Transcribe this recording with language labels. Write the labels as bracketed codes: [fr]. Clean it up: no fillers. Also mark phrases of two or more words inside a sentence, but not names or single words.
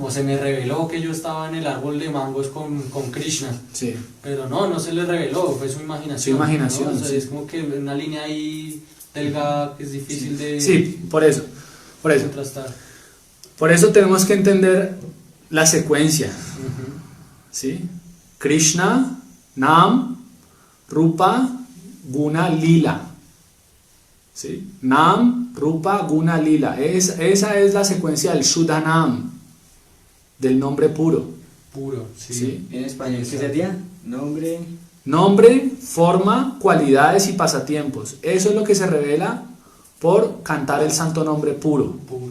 [es] Como se me reveló que yo estaba en el árbol de mangos con Krishna. Sí. Pero no se le reveló, fue su imaginación. Su imaginación, ¿no? O sea, sí. es como que una línea ahí delgada que es difícil de Sí, por eso. contrastar. Por eso tenemos que entender la secuencia, Ujú. ¿sí? [sa] Krishna, Nam, Rupa, Guna, Lila. ¿Sí? Nam, Rupa, Guna, Lila. [es] Esa es la secuencia del Shuddhanam, del nombre puro. Puro, sí. ¿sí? En español, ¿qué sería? Nombre. Nombre, forma, cualidades y pasatiempos. Eso es lo que se revela por cantar el santo nombre puro. Puro.